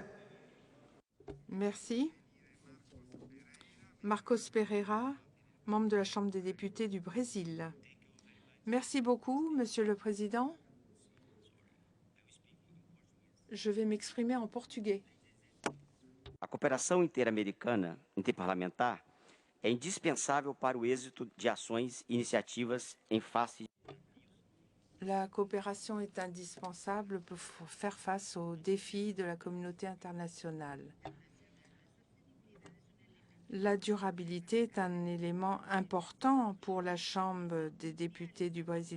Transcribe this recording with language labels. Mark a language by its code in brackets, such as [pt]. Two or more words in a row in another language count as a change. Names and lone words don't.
[fr] Merci. Marcos Pereira, membre de la Chambre des députés du Brésil. Merci beaucoup, Monsieur le Président. Je vais m'exprimer en portugais. [pt] A cooperação interamericana, interparlamentar, é indispensável para o êxito de ações e iniciativas em face. [fr] La coopération est indispensable pour faire face aux défis de la communauté internationale. La durabilité est un élément important pour la Chambre des députés du Brésil.